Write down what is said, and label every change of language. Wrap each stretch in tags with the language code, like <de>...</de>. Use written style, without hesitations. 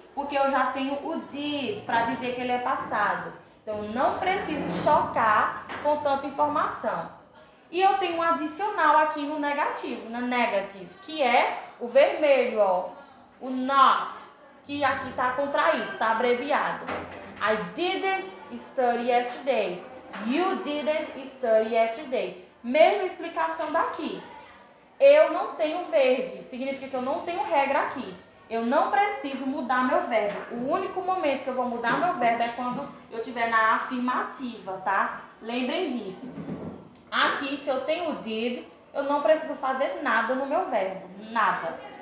<pt>Porque eu já tenho o did para dizer que ele é passado. Então, não preciso chocar com tanta informação. E eu tenho um adicional aqui no negativo, na negative, que é o vermelho, ó, o not, que aqui está contraído, está abreviado.</pt> <en>I didn't study yesterday. You didn't study yesterday.</en> <pt>Mesma explicação daqui. Eu não tenho verde, significa que eu não tenho regra aqui. Eu não preciso mudar meu verbo. O único momento que eu vou mudar meu verbo é quando eu estiver na afirmativa, tá? Lembrem disso. Aqui, se eu tenho o did, eu não preciso fazer nada no meu verbo. Nada.</pt>